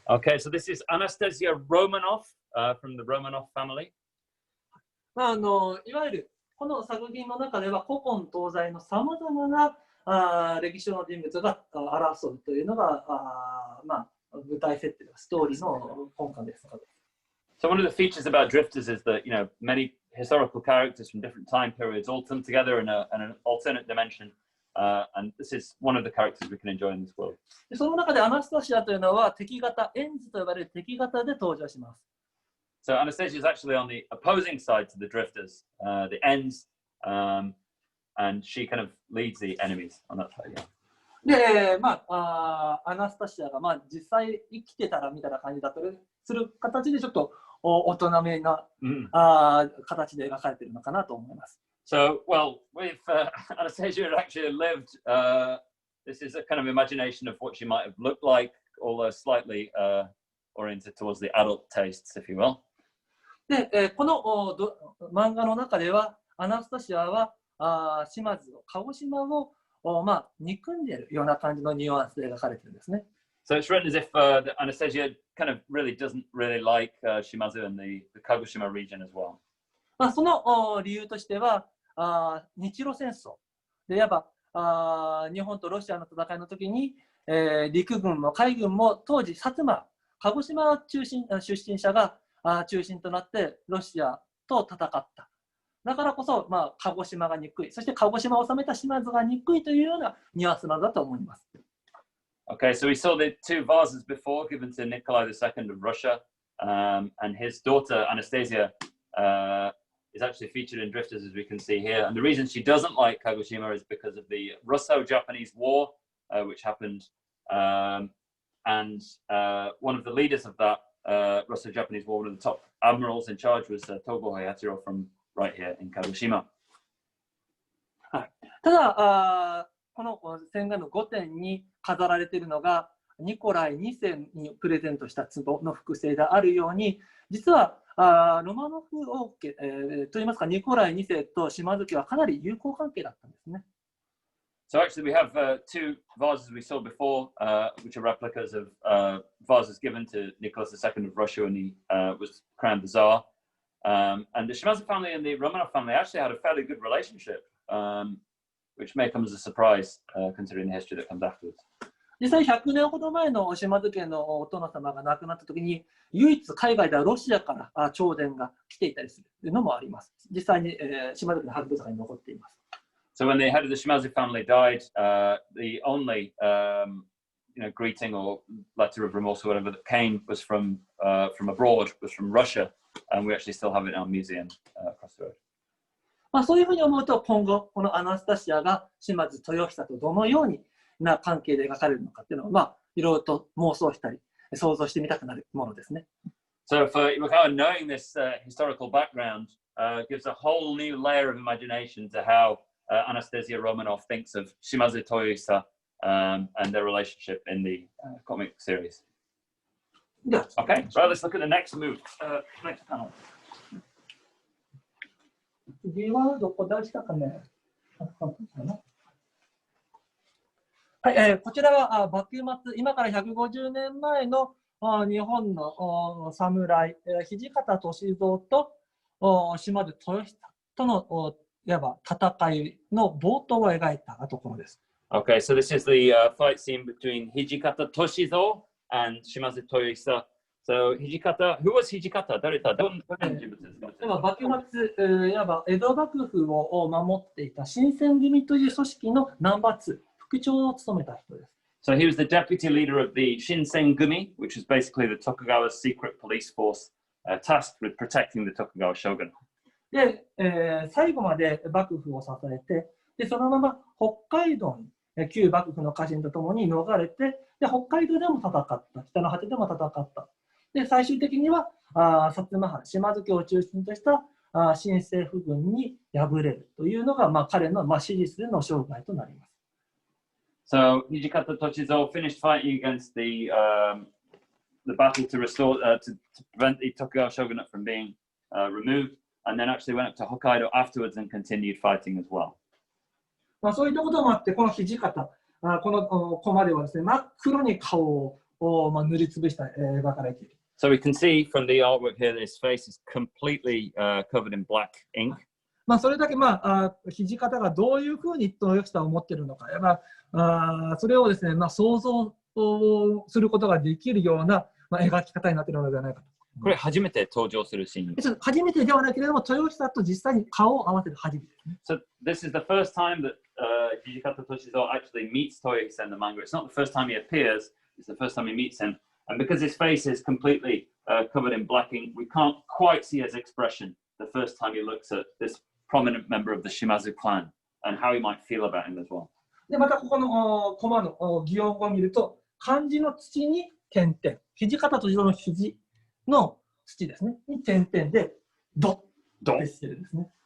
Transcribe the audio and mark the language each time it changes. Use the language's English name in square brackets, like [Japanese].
[English] Okay, so this is Anastasia Romanov from the Romanov family. [Japanese] いわゆるこの作品の中では古今東西のさまざまな歴史上の人物が争うというのが舞台設定、ストーリーの根幹です。 [English] So one of the features about Drifters is that many historical characters from different time periods all come together in an alternate dimension, and this is one of the characters we can enjoy in this world. [Japanese] その中でアナスタシアというのは敵型、エンズと呼ばれる敵型で登場します。 [English] So Anastasia is actually on the opposing side to the Drifters, the Ends, and she kind of leads the enemies on that side. Yeah. [Japanese] で、アナスタシアが実際生きてたらみたいな感じだったりする形でちょっと大人めな形で描かれているのかなと思います。 [English] So, well, with Anastasia had actually lived, this is a kind of imagination of what she might have looked like, although slightly oriented towards the adult tastes, if you will. [Japanese] で、この漫画の中では、アナスタシアは島津を、鹿児島を憎んでいるような感じのニュアンスで描かれているんですね。 [English] So it's written as if Anastasia kind of really doesn't really like Shimazu and the Kagoshima region as well. [Japanese] その理由としては、日露戦争で、いわば日本とロシアの戦いの時に、陸軍も海軍も当時、薩摩、鹿児島出身者が中心となってロシアと戦った。だからこそ、鹿児島が憎い、そして鹿児島を治めた島津が憎いというようなニュアンスなんだと思います。 [English] Okay, so we saw the two vases before given to Nikolai II of Russia, and his daughter Anastasia is actually featured in Drifters, as we can see here. And the reason she doesn't like Kagoshima is because of the Russo-Japanese War, which happened, and one of the leaders of that Russo-Japanese War, one of the top admirals in charge, was Togo Hayatiro from right here in Kagoshima. [Japanese] ただこの千賀の5点に飾られているのがニコライ2世にプレゼントした壺の複製であるように、実はロマノフ王家、といいますかニコライ2世と島津家はかなり友好関係だったんですね。 [English] So actually we have two vases we saw before, which are replicas of vases given to Nicholas II of Russia when he was crowned the Tsar. And the Shimazu family and the Romanov family actually had a fairly good relationship, which may come as a surprise considering the history that comes afterwards. [Japanese] 実際100年ほど前の島津家のお殿様が亡くなった時に、唯一海外ではロシアから弔電が来ていたりするのもあります。実際に島津家の博物館に残っています。 [English] So when the head of the Shimazu family died, the only greeting or letter of remorse or whatever that came was from abroad, was from Russia, and we actually still have it in our museum across the road. [Japanese] そういうふうに思うと、今後このアナスタシアが島津豊久とどのようにな関係で描かれるのかっていうのを、いろいろと妄想したり想像してみたくなるものですね。 [English] So for knowing this historical background gives a whole new layer of imagination to how Anastasia Romanov thinks of Shimazu Toyohisa and their relationship in the comic series. Okay, right, let's look at the next move. Next panel. [Japanese] 次はどこ出したかね。はい、こちらは幕末、今から150年前の日本の侍、土方歳三と島津豊久とのいわば戦いの冒頭を描いたところです。 [English] Okay, so this is the fight scene between Hijikata Toshizo and Shimazu Toyohisa. So Hijikata, who was Hijikata? [Japanese] 誰だ？どんな人物ですか？幕末、いわば江戸幕府を守っていた新選組という組織のナンバー2、副長を務めた人です。 [English] So he was the deputy leader of the Shinsengumi, which is basically the Tokugawa's secret police force tasked with protecting the Tokugawa shogun. [Japanese] で、最後まで幕府を支えて、でそのまま北海道に旧幕府の家臣とともに逃れて、で北海道でも戦った、北の果てでも戦った。で最終的には薩摩藩、島津家を中心とした新政府軍に敗れるというのが、彼の史実での生涯となります。 [English] So Hijikata Toshizo finished fighting against the battle to restore to prevent the Tokugawa shogunate from being removed, and then actually went up to Hokkaido afterwards and continued fighting as well. [Japanese] そういったこともあって、この土方、このコマではですね、真っ黒に顔を塗りつぶした描かれている。 [English] So we can see from the artwork here that his face is completely covered in black ink. [Japanese] それだけ土方がどういうふうに豊久を持っているのか、それをですね、想像することができるような、描き方になっているのではないかと。これ初めて登場するシーン。初めてではないけれども、豊久と実際に顔を合わせる初めてですね。 [English] So this is the first time that Hijikata Toshizo actually meets Toyohisa in the manga. It's not the first time he appears, it's the first time he meets him. And because his face is completely covered in black ink, we can't quite see his expression the first time he looks at this prominent member of the Shimazu clan and how he might feel about him as well. [Japanese] で、またここのコマの擬音語を見ると、漢字の土に点々、土方との土の土ですね、に点々で、ドッとしてるんですね。